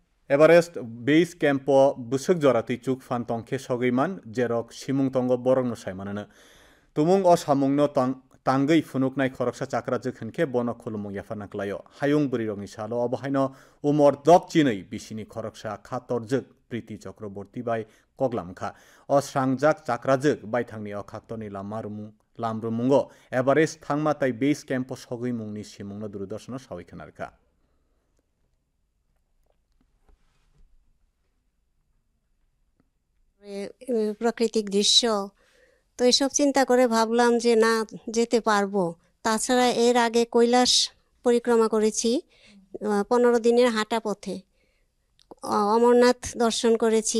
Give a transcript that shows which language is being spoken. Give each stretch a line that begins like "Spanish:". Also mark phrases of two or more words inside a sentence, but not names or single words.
Kok Borok: एभारेस्ट बेस कैम्प बुसुक जराती चुक फान तंखे सगैमान जेरक सिमुं तंग बरंनो साइमाननो तुमुं अ सामुंनो तांगै फुनुकनाय खरकसा चाक्रा जोखोनखे बन खुलुमुं याफानाक्लायो हायुं बुरिरंनि सालो अबहायनो उमर दक चिनै बिसिनि खरकसा खातरजोक प्रीति चक्रवर्ती बाय कगलामखा अ स्रांजाक चाक्राजोक बायथांनि अ खाक्तनि लामरुमुंगो एभारेस्ट थांमाताय बेस कैम्प सगैमुंनि सिमुंनो दूरदर्शन सावैखोनारखा
Bangla: প্রাকৃতিক দৃশ্য তো এসব চিন্তা করে ভাবলাম যে না যেতে পারবো। তাছাড়া এর আগে কৈলাস পরিক্রমা করেছি 15 দিনের হাঁটা পথে, অমরনাথ দর্শন করেছি।